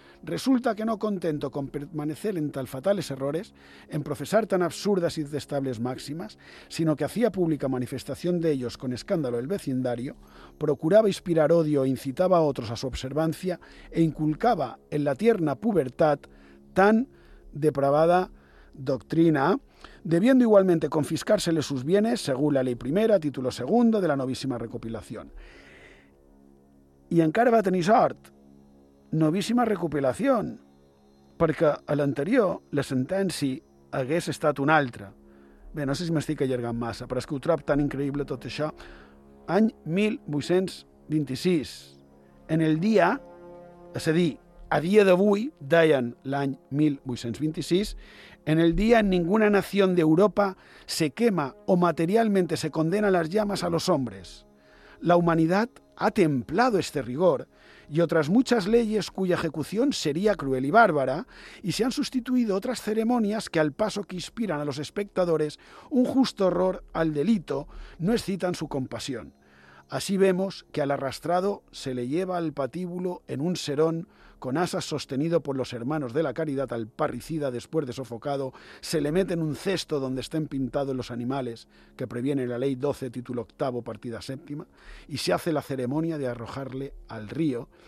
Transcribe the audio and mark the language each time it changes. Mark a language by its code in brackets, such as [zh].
[es] resulta que no contento con permanecer en tal fatales errores, en profesar tan absurdas y detestables máximas, sino que hacía pública manifestación de ellos con escándalo el vecindario, procuraba inspirar odio e incitaba a otros a su observancia e inculcaba en la tierna pubertad tan depravada doctrina, debiendo igualmente confiscársele sus bienes según la ley primera, título segundo de la novísima recopilación. [ca] Y encara va tenir sort. Novíssima recopilació, perquè a l'anterior la sentència hagués estat una altra. Bé, no sé si m'estic allargant massa, però és que ho trob tan increïble tot això. Any 1826. [es] En el dia, [ca] és a dir, a dia d'avui, deien l'any 1826, [es] en el dia en ninguna nació d'Europa se quema o materialment se condena les llames a los hombres. La humanitat ha templado este rigor y otras muchas leyes cuya ejecución sería cruel y bárbara, y se han sustituido otras ceremonias que al paso que inspiran a los espectadores un justo horror al delito, no excitan su compasión. Así vemos que al arrastrado se le lleva al patíbulo en un serón, con asas sostenido por los hermanos de la caridad al parricida después de sofocado, se le mete en un cesto donde estén pintados los animales, que previene la ley 12, título 8, partida 7, y se hace la ceremonia de arrojarle al río.